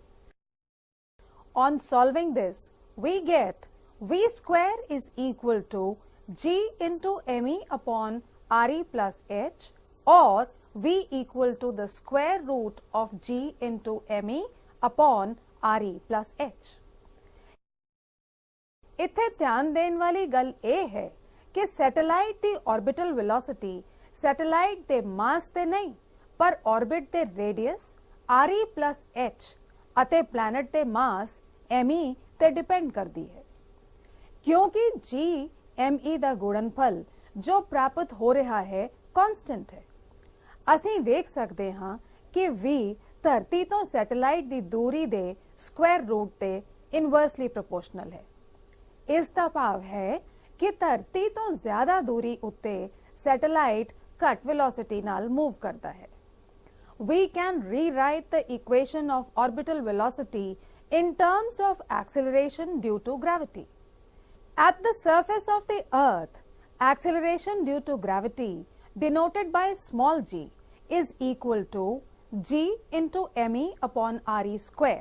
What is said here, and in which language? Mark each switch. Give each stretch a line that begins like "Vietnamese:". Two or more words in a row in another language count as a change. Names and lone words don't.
English: On solving this, we get v square is equal to g into me upon re plus h, or v equal to the square root of g into me upon re plus h.
Punjabi: ਇੱਥੇ ਧਿਆਨ ਦੇਣ ਵਾਲੀ ਗੱਲ ਇਹ ਹੈ ਕਿ ਸੈਟੇਲਾਈਟ ਦੀ
English: orbital velocity
Punjabi: ਸੈਟੇਲਾਈਟ ਦੇ ਮਾਸ ਤੇ ਨਹੀਂ ਪਰ orbit ਦੇ
English: radius re plus h
Punjabi: ਅਤੇ planet ਦੇ ਮਾਸ me ਤੇ depend ਕਰਦੀ ਹੈ। ਕਿਉਂਕਿ g me ਦਾ ਗੁਣਨਫਲ ਜੋ ਪ੍ਰਾਪਤ ਹੋ ਰਿਹਾ ਹੈ constant ਹੈ। ਅਸੀਂ ਵੇਖ ਸਕਦੇ ਹਾਂ ਕਿ v ਧਰਤੀ ਤੋਂ ਸੈਟੇਲਾਈਟ ਦੀ ਦੂਰੀ ਦੇ
English: square root
Punjabi: ਤੇ
English: inversely proportional
Punjabi: ਹੈ। ਇਸ ਦਾ ਭਾਵ ਹੈ ਕਿ ਧਰਤੀ ਤੋਂ ਜ਼ਿਆਦਾ ਦੂਰੀ ਉੱਤੇ ਸੈਟੇਲਾਈਟ ਘਟ ਵੇਲੋਸਿਟੀ ਨਾਲ ਮੂਵ ਕਰਤਾ ਹੈ.
English: We can rewrite the equation of orbital velocity in terms of acceleration due to gravity. At the surface of the Earth, acceleration due to gravity, denoted by small g, is equal to g into me upon re square.